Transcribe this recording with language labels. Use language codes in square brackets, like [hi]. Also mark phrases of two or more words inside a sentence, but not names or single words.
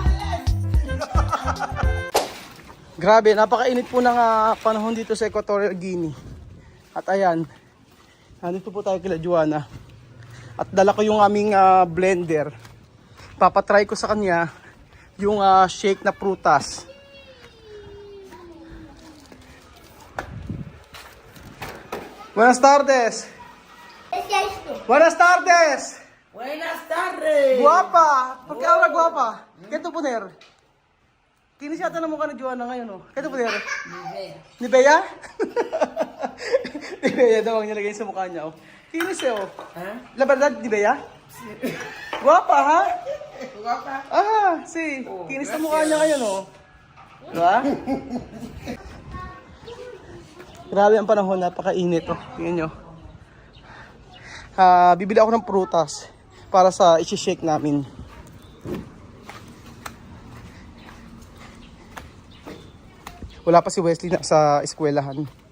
[tl] Grabe, napakainit po ng panahon dito sa Equatorial Guinea. At ayan, nandito po tayo kila Joanna. At dala ko yung aming blender. Papatry ko sa kanya yung shake na prutas. [es] Buenas tardes. Buenas tardes. Buenas tardes. Guapa. ¿Por qué ahora guapa? ¿Qué tú poner? [tl] Kinis yata na mukha ni Joanna ngayon, oh. [es] ¿Qué tú poner? [tl] Ni Bea? Ni Bea daw ang nilagay sa mukha niya, oh. Kinis eh, oh. [es] La verdad, [tl] ni Bea? Guapa, ha? [es] Guapa. Ah, si. [tl] Kinis sa mukha niya ngayon, oh. Diba? Grabe ang panahon, napakainit, oh. Tingnan nyo. Bibili ako ng prutas para sa i-shake namin. Wala pa si Wesley na sa eskwelahan.